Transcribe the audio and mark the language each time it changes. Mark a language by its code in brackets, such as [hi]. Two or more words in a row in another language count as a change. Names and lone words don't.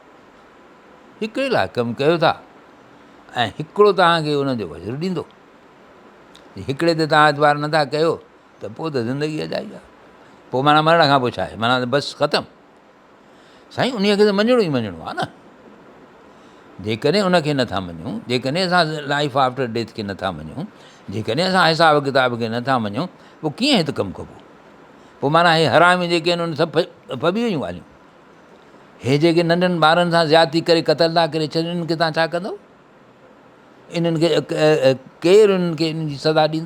[sd] हिकिड़े लाइ कमु कयो था ऐं हिकिड़ो तव्हांखे उनजो वज़ुरु ॾींदो। हिकिड़े ते तव्हां एतबार नथा कयो त पोइ त ज़िंदगी अजाई आहे। पोइ माना मरण खां पोइ छा आहे, माना बसि ख़तमु। साईं उन खे त मञिणो ई मञिणो आहे न। जेकॾहिं उनखे नथा मञूं, जेकॾहिं असां [en] life after death [sd] खे नथा मञूं, जेकॾहिं असां हिसाब किताब खे नथा मञूं, पोइ कीअं हिते कमु कबो? पोइ माना हे हरामी जेके आहिनि उन सभु फबी वियूं ॻाल्हियूं। हे जेके नंढनि ॿारनि सां ज़्यादती करे क़तल था करे छॾनि, इन्हनि खे तव्हां छा कंदव? इन्हनि खे केरु इन्हनि खे इन जी सज़ा ॾींदो?